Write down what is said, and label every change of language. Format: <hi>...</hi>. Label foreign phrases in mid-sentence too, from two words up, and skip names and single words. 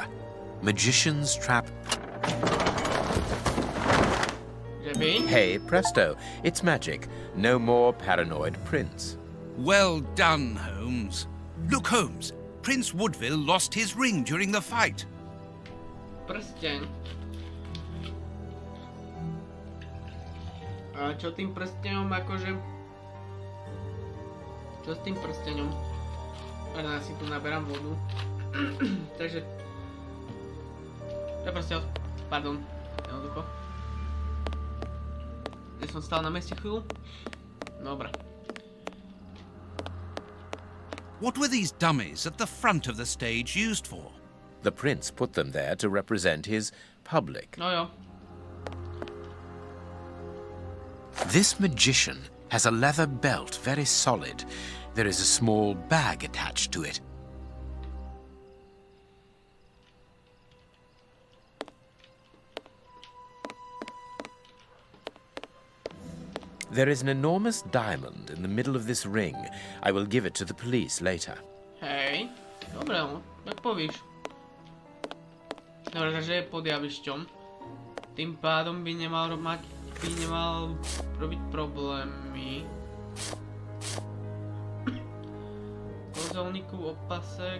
<en>Magician's Trap. Hey, presto, it's magic. No more paranoid prince. Well done, Holmes. Look, Holmes, Prince Woodville lost his ring during the fight.</en> <sk>Prsteň. A čo tým prsteňom akože... Čo s tým prsteňom? Ja si tu naberám vodu. Takže... To je proste... Pardon. Jednoducho. Ja som stál na meste chvíľu. Dobre.</sk> <en>What were these dummies at the front of the stage used for? The prince put them there to represent his public.</en> <sk>No jo.</sk> <en>This magician has a leather belt, very solid. There is a small bag attached to it. There is an enormous diamond in the middle of this ring. I will give it to the police later.</en> <sk>Hej. Dobre, no. Tak povíš. Dobre, takže je pod javišťom. Tým pádom by nemal robiť problémy. Kozelníku opasek.</sk>